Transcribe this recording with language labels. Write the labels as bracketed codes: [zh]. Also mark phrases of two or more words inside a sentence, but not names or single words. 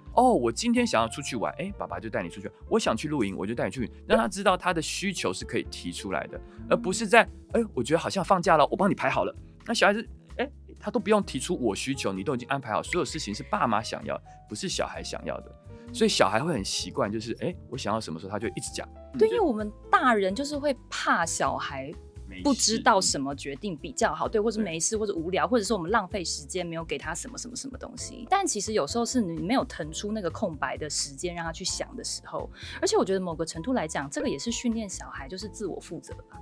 [zh] 哦，我今天想要出去玩，爸爸就帶你出去。我想去露營，我就帶你去，讓他知道他的需求是可以提出來的，而不是在我覺得好像放假了，我幫你排好了。那小孩子，他都不用提出我需求，你都已經安排好，所有事情是爸媽想要，不是小孩想要的。所以小孩會很習慣，就是我想要什麼時候，他就一直講。對，因為我們大人就是會怕小孩不知道什麼決定比較好，對，或者沒事，或者無聊，或者是我們浪費時間沒有給他什麼東西。但其實有時候是你沒有騰出那個空白的時間讓他去想的時候。而且我覺得某個程度來講，這個也是訓練小孩就是自我負責吧。